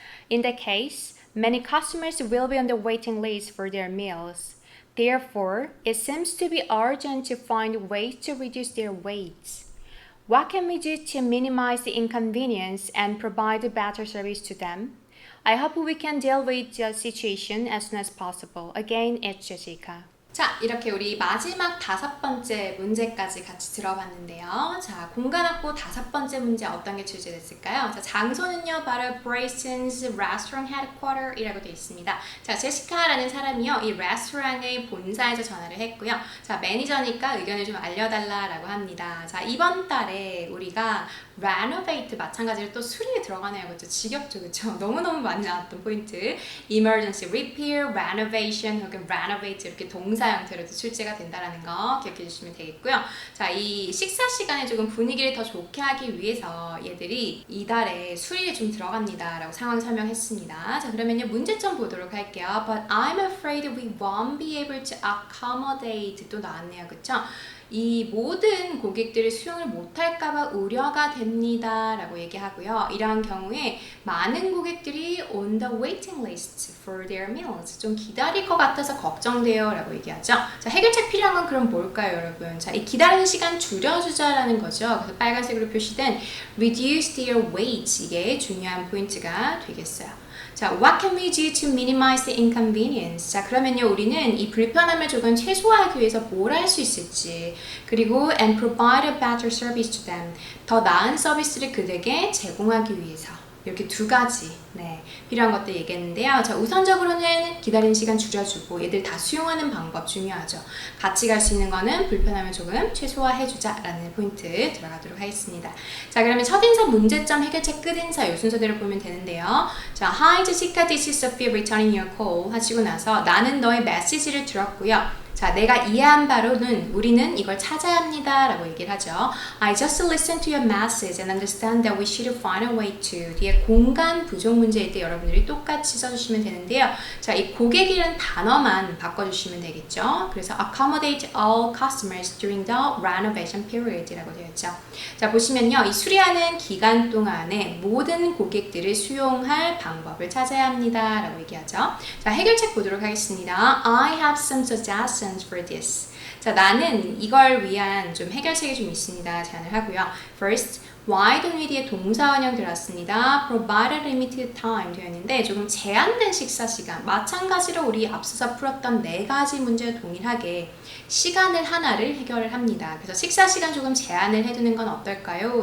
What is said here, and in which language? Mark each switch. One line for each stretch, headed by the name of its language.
English: In that case, many customers will be on the waiting list for their meals. Therefore, it seems to be urgent to find ways to reduce their waits. What can we do to minimize the inconvenience and provide a better service to them? I hope we can deal with the situation as soon as possible. Again, it's Jessica.
Korean: 자, 이렇게 우리 마지막 5번째 문제까지 같이 들어봤는데요. 자, 공간 확보 5번째 문제 어떤 게 출제됐을까요? 자, 장소는요, 바로 Bryson's Restaurant Headquarter 이라고 되어 있습니다. 자, 제시카라는 사람이요, 이 레스토랑의 본사에서 전화를 했고요. 자, 매니저니까 의견을 좀 알려달라라고 합니다. 자, 이번 달에 우리가 renovate 마찬가지로 또 수리에 들어가네요. 그렇죠? 지겹죠, 그렇죠? 너무너무 많이 나왔던 포인트. emergency repair, renovation 혹은 renovate 이렇게 동사 형태로도 출제가 된다는 거 기억해 주시면 되겠고요. 자, 이 식사 시간에 조금 분위기를 더 좋게 하기 위해서 얘들이 이달에 수리에 좀 들어갑니다 라고 상황 설명했습니다. 자, 그러면요, 문제점 보도록 할게요.
English: But I'm afraid we won't be able to accommodate
Korean: 또 나왔네요. 그쵸? 이 모든 고객들을 수용을 못할까봐 우려가 됩니다 라고 얘기하고요. 이러한 경우에 많은 고객들이
English: on the waiting list for their meals,
Korean: 좀 기다릴 것 같아서 걱정돼요 라고 얘기하죠. 자, 해결책 필요한 건 그럼 뭘까요, 여러분? 자, 이 기다리는 시간 줄여주자라는 거죠. 그래서 빨간색으로 표시된
English: reduce their wait,
Korean: 이게 중요한 포인트가 되겠어요.
English: 자, what can we do to minimize the inconvenience?
Korean: 자, 그러면요, 우리는 이 불편함을 조금 최소화하기 위해서 뭘 할 수 있을지, 그리고
English: and provide a better service to them,
Korean: 더 나은 서비스를 그들에게 제공하기 위해서 이렇게 두 가지 필요한 것들 얘기했는데요. 자, 우선적으로는 기다리는 시간 줄여주고 얘들 다 수용하는 방법 중요하죠. 같이 갈 수 있는 거는 불편함을 조금 최소화해주자라는 포인트 들어가도록 하겠습니다. 자, 그러면 첫인사 문제점 해결책 끝인사 이 순서대로 보면 되는데요.
English: 자, Hi Jessica, this is Sophie returning your call
Korean: 하시고 나서 나는 너의 메시지를 들었고요. 자, 내가 이해한 바로는 우리는 이걸 찾아야 합니다 라고 얘기를 하죠.
English: I just listened to your message and understand that we should find a way to.
Korean: 뒤에 공간 부족 문제일 때 여러분들이 똑같이 써주시면 되는데요. 자, 이 고객이라는 단어만 바꿔주시면 되겠죠.
English: 그래서 accommodate all customers during the renovation period
Korean: 이라고 되어 있죠. 자, 보시면요, 이 수리하는 기간 동안에 모든 고객들을 수용할 방법을 찾아야 합니다 라고 얘기하죠. 자, 해결책 보도록 하겠습니다.
English: I have some suggestions for this.
Korean: 자, 나는 이걸 위한 좀 해결책이 좀 있습니다. 제안을 하고요.
English: First, why don't we
Korean: 뒤에 동사원형 들었습니다.
English: Provide a limited time
Korean: 되어 있는데 조금 제한된 식사 시간. 마찬가지로 우리 앞서서 풀었던 네 가지 문제와 동일하게 시간을 하나를 해결을 합니다. 그래서 식사 시간 조금 제한을 해두는 건 어떨까요?